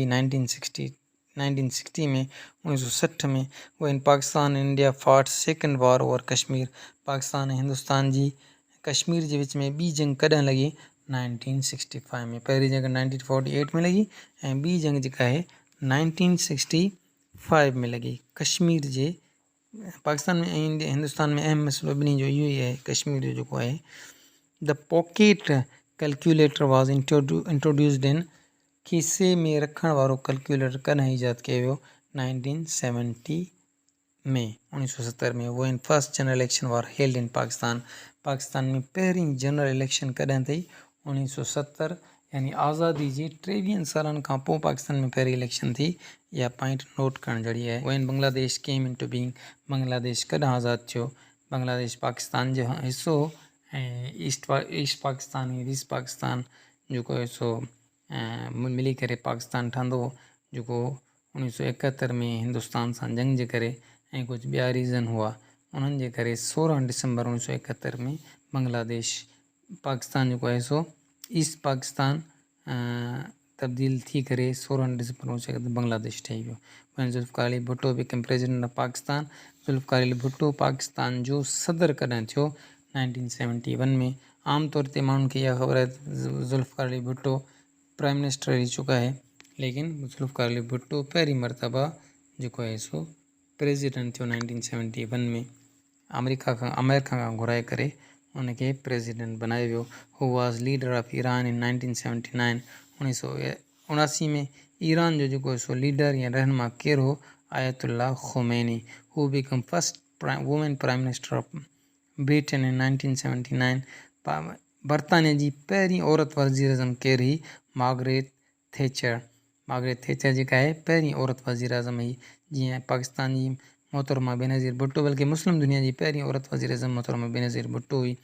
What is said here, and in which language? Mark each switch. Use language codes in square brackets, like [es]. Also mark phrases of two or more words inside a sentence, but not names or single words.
[sd] 1960 में. 1960 में. [en] when Pakistan and India fought second war over Kashmir. [sd] पाकिस्तान ऐं हिंदुस्तान जी कश्मीर जे विच में ॿी जंग कॾहिं लॻी? 1965 में. पहिरीं जंग 1948 में लॻी ऐं ॿी जंग जेका आहे 1965 में लॻी. कश्मीर जे पाकिस्तान में ऐं हिंदुस्तान में अहम मसइलो ॿिन्ही जो इहो ई आहे, कश्मीर जो जेको आहे. [en] The pocket calculator was introduced in. [sd] खीसे में रखण वारो कैलकुलेटर कॾहिं ईजाद कयो वियो? 1970 में. 1970 में. [en] when first general election were held in Pakistan. [sd] पाकिस्तान में पहिरीं [en] general election [sd] कॾहिं अथई? 1970 यानी आज़ादी जी 23 सालनि खां पोइ पाकिस्तान में पहिरीं इलेक्शन थी. इहा पॉइंट नोट करण जहिड़ी आहे. [en] when Bangladesh came into being. [sd] बांग्लादेश कॾहिं आज़ादु थियो? बांग्लादेश पाकिस्तान जो हिसो ऐं ईस्ट पाकिस्तान ऐं वेस्ट पाकिस्तान जेको आहे सो मिली करे पाकिस्तान ठहंदो, जेको 1971 में हिंदुस्तान सां जंग जे करे ऐं कुझु ॿिया रीज़न हुआ उन्हनि जे करे 16 डिसंबर 1971 में बांग्लादेश पाकिस्तान जेको आहे सो ईस्ट पाकिस्तान तब्दील थी करे 16 डिसंबर 1971 बांग्लादेश ठही वियो। [en] When Zulfikar Ali Bhutto became president of Pakistan, [sd] Zulfikar Ali Bhutto पाकिस्तान जो सदर कॾहिं थियो 1971 में। आमतौर ते माण्हुनि खे इहा ख़बर आहे त ज़ुल्फ़िकार अली भुट्टो [en] prime minister [hi] रही चुका है, [sd] लेकिन ज़ुल्फ़िकार अली भुट्टो पहिरीं मरतबा जेको आहे सो प्रेसिडेंट थियो 1971 में। अमेरिका खां घुराए करे उनखे प्रेसिडेंट बनायो वियो। [en] Who was leader of Iran in 1979. [sd] 1979 में ईरान जो जेको सो लीडर या रहनुमा केरु हो, आयतुल्ला ख़ुमैनी। [en] Who became first women prime minister of Britain in 1979. [sd] बरतानिया जी पहिरीं औरत वज़ीर अज़म केरु हुई, मार्गरेट थैचर। मार्गरेट थैचर जेका आहे पहिरीं औरत वज़ीर अज़म हुई। जीअं पाकिस्तान जी मोहतरमा बेनज़ीर भुट्टो, बल्कि मुस्लिम दुनिया जी पहिरीं औरत वज़ीर अज़म मोहतरमा बेनज़ीर भुट्टो हुई।